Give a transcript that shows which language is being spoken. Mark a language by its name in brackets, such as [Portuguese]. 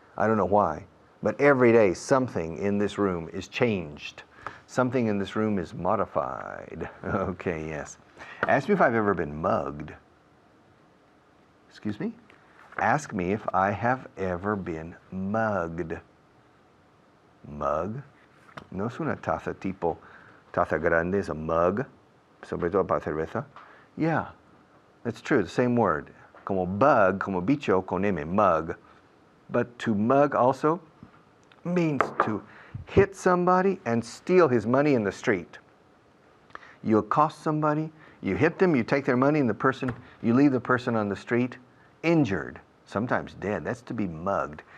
[English] I don't know why, but every day something in this room is changed. Something in this room is modified. Okay, yes. Ask me if I've ever been mugged. Excuse me? Ask me if I have ever been mugged. Mug? [Spanish] No es una taza tipo taza grande, es [English] a mug, [Spanish] sobre todo para cerveza. [English] Yeah, that's true, the same word. Como bug, [Spanish] como bicho con M, [English] mug. But to mug also means to hit somebody and steal his money in the street. You accost somebody, you hit them, you take their money, and you leave the person on the street injured, sometimes dead. That's to be mugged.